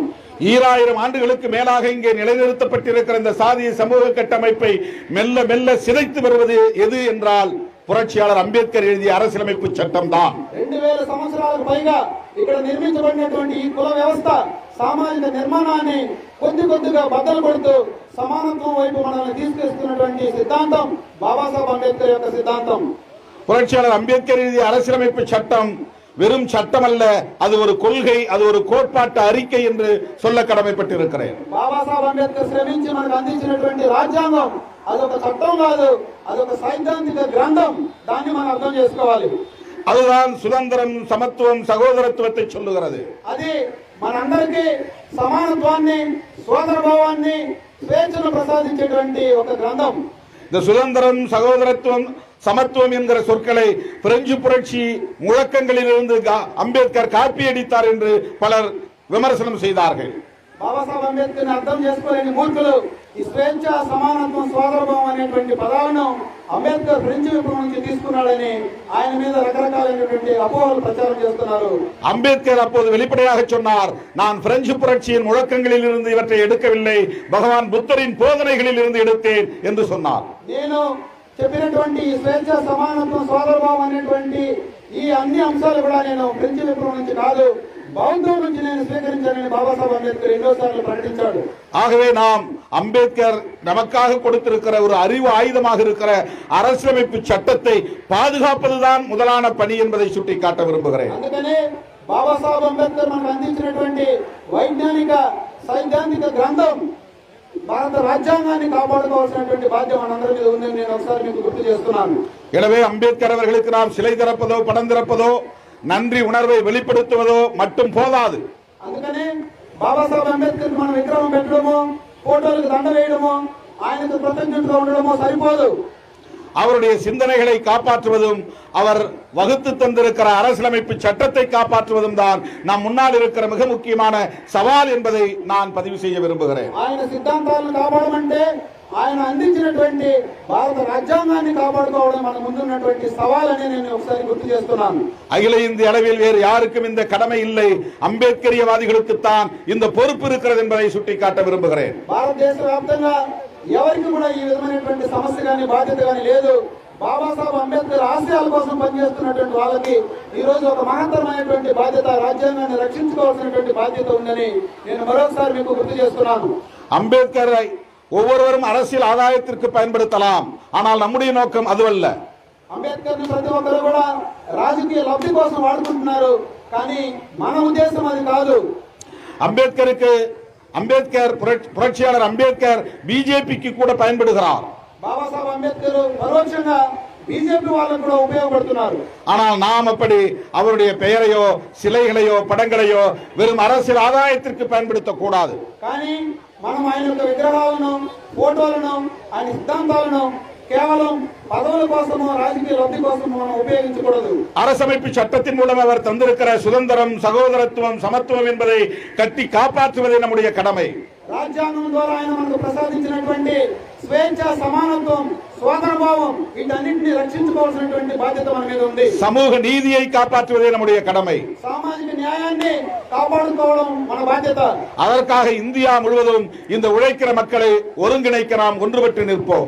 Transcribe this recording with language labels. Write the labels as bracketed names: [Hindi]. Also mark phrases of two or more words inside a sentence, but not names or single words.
[Tamil] 2000 ஆண்டுகளுக்கு மேலாக இங்கே நிலைநிறுத்தப்பட்டிருக்கிற இந்த சாதிய சமூக கட்டமைப்பை மெல்ல மெல்ல சிதைத்து வருவது எது என்றால் புரட்சியாளர் அம்பேத்கர் எழுதிய அரசியலமைப்பு சட்டம் தான். [Telugu] 2000 సంవత్సరాలకు పైగా ఇక్కడ నిర్మించబడినటువంటి ఈ కుల వ్యవస్థ, సామాజిక నిర్మాణాన్ని కొద్ది కొద్దిగా బద్దలు కొడుతూ సమానత్వం వైపు మనల్ని తీసుకెళ్తున్నటువంటి సిద్ధాంతం బాబాసాహెబ్ అంబేద్కర్ యొక్క సిద్ధాంతం. [Tamil] புரட்சியாளர் அம்பேத்கர் எழுதிய அரசியலமைப்பு சட்டம் வெறும் சட்டம் அல்ல, அது ஒரு கொள்கை, அது ஒரு கோட்பாட்டு அறிக்கை என்று சொல்ல கடமைப்பட்டிருக்கிறேன். [Telugu] బాబాసాహెబ్ అంబేద్కర్ శ్రమించి మనకు అందించినటువంటి రాజ్యాంగం అదొక చట్టం కాదు, అదొక సైద్ధాంతిక గ్రంథం. దాన్ని మనం అర్థం చేసుకోవాలి. [Tamil] அதுதான் சுதந்திரம், சமத்துவம், சகோதரத்துவத்தை சொல்லுகிறது. [Telugu] అది మనందరికీ సమానత్వాన్ని, సోదరభావాన్ని, స్వేచ్ఛను ప్రసాదించేటువంటి ఒక గ్రంథం. [Tamil] இந்த சுதந்திரம், சகோதரத்துவம், சமத்துவம் என்கிற சொற்களை பிரெஞ்சு புரட்சி முழக்கங்களிலிருந்து அம்பேத்கர் காப்பியடித்தார் என்று பலர் விமர்சனம் செய்தார்கள். [Telugu] బాబాసాహెబ్ అంబేద్కర్ అర్థం చేసుకోలేని మూర్ఖులు ఈ స్వేచ్ఛ, సమానత్వం, సోదరభావం అనేటువంటి పదాలను అంబేద్కర్ ఫ్రెంచ్ విప్లవం నుంచి తీసుకున్నాడని ఆయన మీద రకరకాలైనటువంటి అపోహలు ప్రచారం చేస్తున్నారు. [Tamil] அம்பேத்கர் அப்போது வெளிப்படையாக சொன்னார், நான் பிரெஞ்சு புரட்சியின் முழக்கங்களில் இருந்து இவற்றை எடுக்கவில்லை, பகவான் புத்தரின் போதனைகளில் இருந்து எடுத்தேன் என்று சொன்னார். [Telugu] నేను చెప్పినటువంటి స్వేచ్ఛ, సమానత్వం, సోదరభావం అనేటువంటి ఈ అన్ని అంశాలు కూడా నేను ఫ్రెంచ్ విప్లవం నుంచి కాదు, బౌద్ధం నుంచి నేను స్వీకరించానని బాబాసాహెబ్ అంబేద్కర్ ఎన్నోసార్లు ప్రకటించాడు. [Tamil] ஆகவே நாம் அம்பேத்கர் நமக்காக கொடுத்திருக்கிற ஒரு அறிவு ஆயுதமாக இருக்கிற அரசியலமைப்பு சட்டத்தை பாதுகாப்பதுதான் முதலான பணி என்பதை சுட்டிக்காட்ட விரும்புகிறேன். [Telugu] అందుకనే బాబాసాహెబ్ అంబేద్కర్ మనకు అందించినటువంటి వైజ్ఞానిక సైద్ధాంతిక గ్రంథం భారత రాజ్యాంగాన్ని కాపాడుకోవాల్సినటువంటి బాధ్యత మనందరి మీద ఉందని నేను ఒకసారి మీకు గుర్తు చేస్తున్నాను. [Tamil] எனவே அம்பேத்கர் அவர்களுக்கு நாம் சிலை திறப்பதோ படம் திறப்பதோ நன்றி உணர்வை வெளிப்படுத்துவதோ மட்டும் போதாது. [Telugu] అందుకనే బాబాసాహెబ్ అంబేద్కర్ మనం విగ్రహం పెట్టడమో ఫోటోలకు దండ వేయడమో ఆయనకు కృతజ్ఞతగా ఉండడమో సరిపోదు. [Tamil] அவருடைய சிந்தனைகளை காப்பாற்றுவதும் அவர் வகுத்து தந்திருக்கிற அரசியலமைப்பு சட்டத்தை காப்பாற்றுவதும் தான் நம் முன்னால் இருக்கிற மிக முக்கியமான சவால் என்பதை நான் பதிவு செய்ய விரும்புகிறேன். [Telugu] ఆయన సిద్ధాంతాలను కాపాడమంటే ఆయన అందించినటువంటి భారత రాజ్యాంగాన్ని కాపాడుకోవడం మన ముందున్నటువంటి సవాల్ అని నేను ఒకసారి గుర్తు చేస్తున్నాను. [Tamil] அகில இந்திய அளவில் வேறு யாருக்கும் இந்த கடமை இல்லை, அம்பேத்கரியவாதிகளுக்குத்தான் இந்த பொறுப்பு இருக்கிறது என்பதை சுட்டிக்காட்ட விரும்புகிறேன். [Telugu] భారతదేశ వ్యాప్తంగా ఎవరికి కూడా ఈ విధమైనటువంటి సమస్య కానీ బాధ్యత కానీ లేదు. బాబాసాహెబ్ అంబేద్కర్ ఆశయాల కోసం పనిచేస్తున్నటువంటి వాళ్ళకి ఈ రోజు ఒక మహత్తరమైనటువంటి బాధ్యత, రాజ్యాంగాన్ని రక్షించుకోవాల్సినటువంటి బాధ్యత ఉందని నేను మరొకసారి మీకు గుర్తు చేస్తున్నాను. [Tamil] அம்பேத்கர் ஒவ்வொருவரும் அரசியல் ஆதாயத்திற்கு பயன்படுத்தலாம், ஆனால் நம்முடைய நோக்கம் அதுவல்ல. [Telugu] అంబేద్కర్ ని ప్రతి ఒక్కరు కూడా రాజకీయ లబ్ధి కోసం వాడుకుంటున్నారు, కానీ మన ఉద్దేశం అది కాదు. [Tamil] அம்பேத்கர் புரட்சியாளர் அம்பேத்கர் பிஜேபிக்கு கூட பயன்படுகிறார். [Telugu] బాబాసాహెబ్ అంబేద్కర్ పరోక్షంగా బీజేపీ వాళ్ళకు కూడా ఉపయోగపడుతున్నారు. [Tamil] ஆனால் நாம் அப்படி அவருடைய பெயரையோ சிலைகளையோ படங்களையோ வெறும் அரசியல் ஆதாயத்திற்கு பயன்படுத்தக் கூடாது. [Telugu] కానీ మనం ఆయన యొక్క విగ్రహాలను ఫోటోలను ఆయన సిద్ధాంతాలను కేవలం పదవుల కోసమో రాజకీయ లబ్ధి కోసమో మనం ఉపయోగించకూడదు. [Tamil] அரசமைப்பு சட்டத்தின் மூலம் அவர் தந்திருக்கிற சுதந்திரம், சகோதரத்துவம், சமத்துவம் என்பதை கட்டி காப்பாற்றுவதே நம்முடைய கடமை. [Telugu] రాజ్యాంగం ద్వారా ఆయన మనకు ప్రసాదించినటువంటి స్వేచ్ఛ, సమానత్వం, సోదర భావం వీటన్నింటినీ రక్షించుకోవాల్సినటువంటి బాధ్యత మన మీద ఉంది. [Tamil] சமூக நீதியை காப்பாற்றுவதே நம்முடைய கடமை. [Telugu] సామాజిక న్యాయాన్ని కాపాడుకోవడం మన బాధ్యత. [Tamil] அதற்காக இந்தியா முழுவதும் இந்த உழைக்கிற மக்களை ஒருங்கிணைக்க நாம் ஒன்றுபட்டு நிற்போம்.